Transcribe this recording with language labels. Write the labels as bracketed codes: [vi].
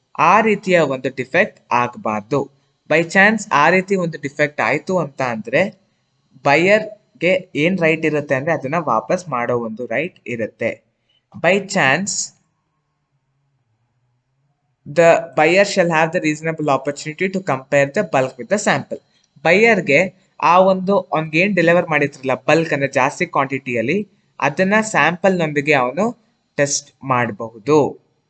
[kn] ಆ ರೀತಿಯ ಒಂದು ಡಿಫೆಕ್ಟ್ ಆಗಬಾರ್ದು. ಬೈ ಚಾನ್ಸ್ ಆ ರೀತಿ ಒಂದು ಡಿಫೆಕ್ಟ್ ಆಯಿತು ಅಂತ ಅಂದರೆ ಬೈಯರ್ಗೆ ಏನು ರೈಟ್ ಇರುತ್ತೆ ಅಂದರೆ ಅದನ್ನು ವಾಪಸ್ ಮಾಡೋ ಒಂದು ರೈಟ್ ಇರುತ್ತೆ. [en] By chance the buyer shall have the reasonable opportunity to compare the bulk with the sample. [kn] ಬೈಯರ್ಗೆ ಆ ಒಂದು ಅವ್ನಿಗೆ ಏನು ಡೆಲಿವರ್ ಮಾಡಿರ್ತಿರಲ್ಲ ಬಲ್ಕ್ ಅಂದರೆ ಜಾಸ್ತಿ ಕ್ವಾಂಟಿಟಿಯಲ್ಲಿ, ಅದನ್ನ ಸ್ಯಾಂಪಲ್ನೊಂದಿಗೆ ಅವನು ಟೆಸ್ಟ್ ಮಾಡಬಹುದು.